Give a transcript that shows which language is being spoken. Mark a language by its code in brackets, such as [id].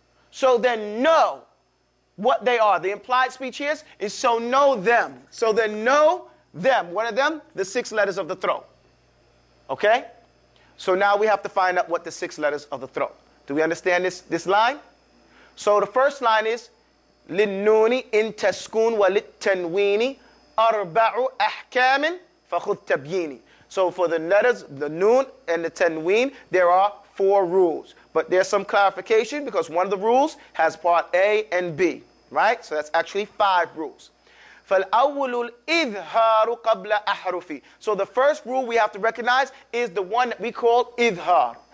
[en] So then know what they are. The implied speech here is so know them. So then know them. What are them? The 6 letters of the throat. Okay? So now we have to find out what the 6 letters of the throat. Do we understand this line? So the first line is [ar] لِلنُّونِ إِن تَسْكُونَ وَلِلتَّنْوِينِ أَرْبَعُ أَحْكَامٍ فَخُذْ تَبْيِينِ. [en] So for the letters, the noon and the tanween, there are 4 rules. But there's some clarification because one of the rules has part A and B, right? So that's actually 5 rules. [ar] فَالْأَوَّلُ الْإِذْهَارُ قَبْلَ أَحْرُفِ. [en] So the first rule we have to recognize is the one that we call إِذْهَار.